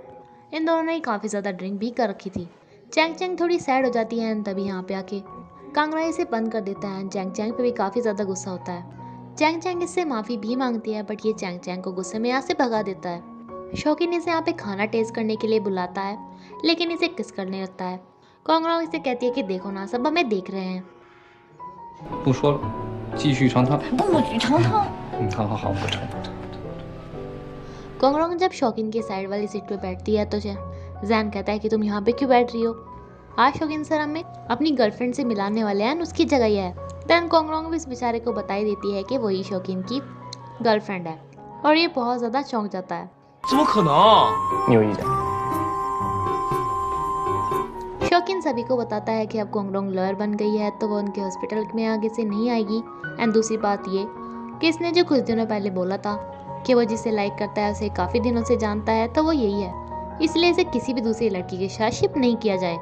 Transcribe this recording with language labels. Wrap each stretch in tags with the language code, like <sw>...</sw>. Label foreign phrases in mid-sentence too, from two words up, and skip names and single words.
<hi>इन दोनों ने काफ़ी ज़्यादा ड्रिंक भी कर रखी थी। चैंग चैंग थोड़ी सैड हो जाती है एंड तभी यहाँ पे आके कांगड़ा इसे बंद कर देता है। चैंग चैंग पे भी काफ़ी ज़्यादा गुस्सा होता है। चैंग चैंग इससे माफ़ी भी मांगती है, बट ये चैंग चैंग को गुस्से में यहाँ से भगा देता है। शौकीन इसे यहाँ पे खाना टेस्ट करने के लिए बुलाता है, लेकिन इसे किस करने लगता है। कांगड़ा इसे कहती है कि देखो ना, सब हमें देख रहे हैं।</hi> <zh>不说了，继续长汤。不许长汤。好好好，不成。</zh> <hi>कांगड़ा जब शौकीन के साइड वाली सीट पे बैठती है तो जैन कहता है कि तुम यहाँ पे क्यों बैठ रही हो, आज शौकीन सर हमें अपनी गर्लफ्रेंड से मिलाने वाले हैं, उसकी जगह ही है। देन कांगड़ा भी इस बेचारे को बताई देती है कि वही शौकीन की गर्लफ्रेंड है, और ये बहुत ज़्यादा चौंक जाता है।</hi> <zh>怎么可能？你有意见？</zh> <hi>शौकीन सभी को बताता है कि अब कोंगरोंग लॉयर बन गई है तो वो उनके हॉस्पिटल में आगे से नहीं आएगी। एंड दूसरी बात ये कि इसने जो कुछ दिनों पहले बोला था कि वो जिसे लाइक करता है उसे काफ़ी दिनों से जानता है, तो वो यही है, इसलिए इसे किसी भी दूसरी लड़की के साथ शिप नहीं किया जाए।</hi>